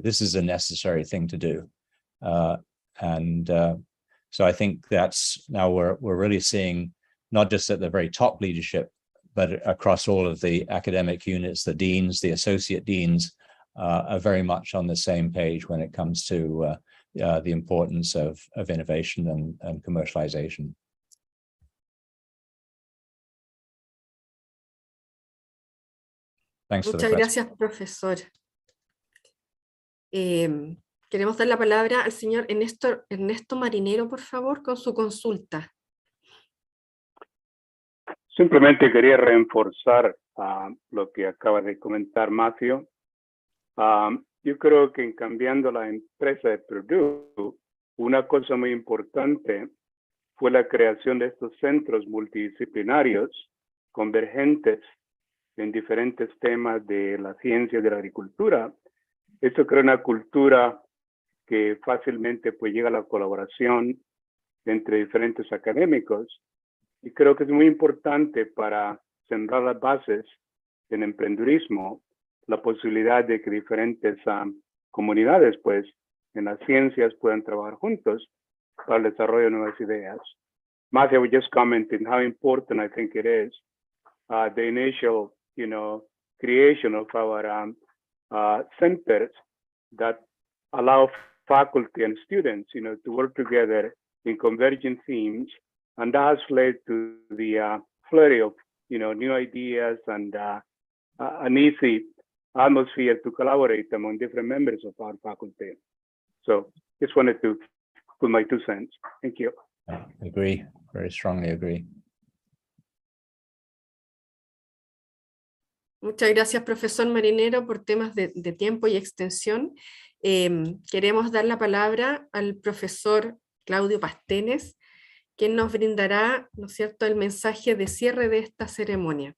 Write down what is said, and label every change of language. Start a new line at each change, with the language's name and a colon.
English: This is a necessary thing to do. So I think that's now we're really seeing, not just at the very top leadership, but across all of the academic units, the deans, the associate deans are very much on the same page when it comes to the importance of innovation and commercialization. Thanks for the question.
Spanish: Muchas gracias, profesor. Queremos dar la palabra al señor Ernesto Marinero, por favor, con su consulta. Simplemente quería reforzar lo que acaba de comentar Matthew. Yo creo que en cambiando la empresa de Purdue, una cosa muy importante fue la creación de estos centros multidisciplinarios convergentes en diferentes temas de la ciencia y de la agricultura. Esto crea una cultura que fácilmente pues llega a la colaboración entre diferentes académicos, y creo que es muy importante para sembrar las bases en emprendedurismo, la posibilidad de que diferentes comunidades pues en las ciencias puedan trabajar juntos para el desarrollo de nuevas ideas.
English: Matthew was just commenting how important I think it is the initial creation of our centers that allow faculty and students to work together in convergent themes, and that has led to the flurry of new ideas and an easy atmosphere to collaborate among different members of our faculty. So just wanted to put my 2 cents. Thank you. I agree, very strongly agree.
Spanish: Muchas gracias, profesor Marinero, por temas de tiempo y extensión. Queremos dar la palabra al profesor Claudio Pastenes, quien nos brindará, ¿no es cierto?, el mensaje de cierre de esta ceremonia.